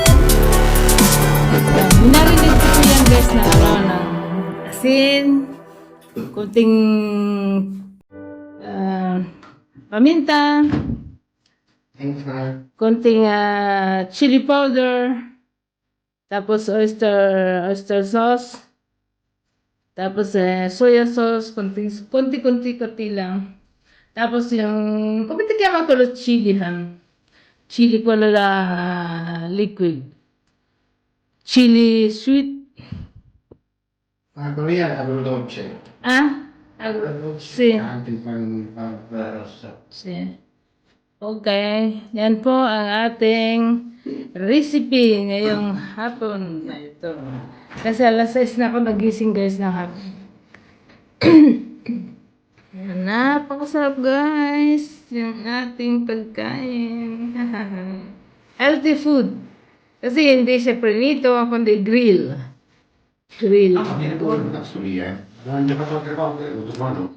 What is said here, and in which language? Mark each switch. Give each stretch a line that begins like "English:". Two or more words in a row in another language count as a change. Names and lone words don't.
Filipino: Narinig ko yan guys na ano, ng asin, kunting paminta, konting
English: chili powder,
Filipino: tapos
English: oyster sauce,
Filipino: tapos
English: soya sauce,
Filipino: konti lang. Tapos yung,
Italian: come ti chiama quello chili, chili quello la liquid,
English: chili sweet.
Italian: Ma quello lì è agrodolce. Ah? Sì. Anche il pan rossa. Sì.
Filipino: Okay, yan po ang ating recipe ngayong hapon na ito. Kasi alas 6 na ako nagising guys ng hapon. Yan, napakasarap guys yung ating pagkain.
English: Healthy food.
Filipino: Kasi hindi siya prinito, kundi grill.
English: Grill.
Italian: Ah, viene buono il tasto lì, eh. L'ho già fatto altre volte, l'ho trovato.